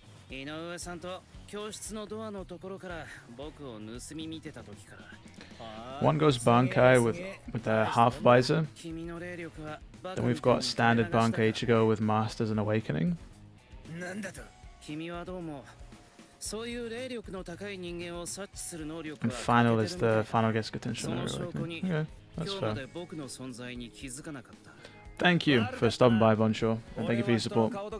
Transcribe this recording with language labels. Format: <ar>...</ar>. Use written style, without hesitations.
<ja>井上さんと教室のドアのところから僕を盗み見てた時から。</ja> <en>One goes Bankai with their half visor. Then we've got standard Bankai Ichigo with Masters and Awakening.</en> <ja>なんだと。君はどうもそういう霊力の高い人間を察知する能力</ja> <en>And final is the final gets Gatenshun Awakening. Okay, that's fair. Thank you for stopping by, Bonshaw, and thank you for your support.</en>